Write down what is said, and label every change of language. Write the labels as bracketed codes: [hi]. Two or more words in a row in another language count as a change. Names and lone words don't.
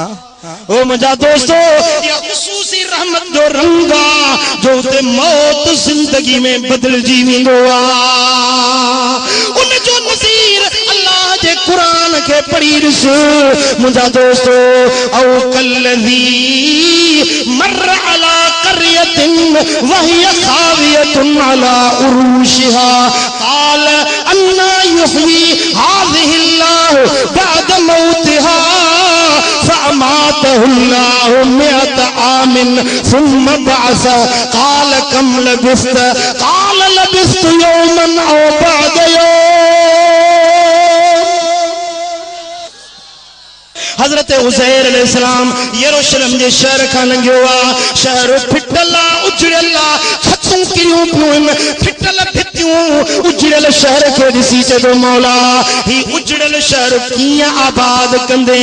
[sd] ओ मुंहिंजा दोस्तो, इहा ख़ुसूसी रहमत जो रंग आ जो उते मौत जिंदगी में बदलजी वेंदो आ। उन जो नज़ीर अल्लाह जे क़ुरान खे पढ़ी ॾिस मुंहिंजा दोस्तो। [ar] أو كالذي مر على قرية وهي خاوية على عروشها قال أنى يحيي هذه الله بعد موتها فأماته الله مئة عام ثم بعثه قال كم لبثت قال لبثت يوما أو بعد يوم. [sd] हज़रत उज़ैर अलैहिस्सलाम यरूशलेम जे शहर खां लंघियो आहे, शहर फिटल आहे, उजड़ियल आहे, छतूं किरियूं पियूं आहिनि, फिटल भितियूं, उजड़ियल शहर खे ॾिसी चए मौला ही उजड़ियल शहर कीअं आबाद कंदे।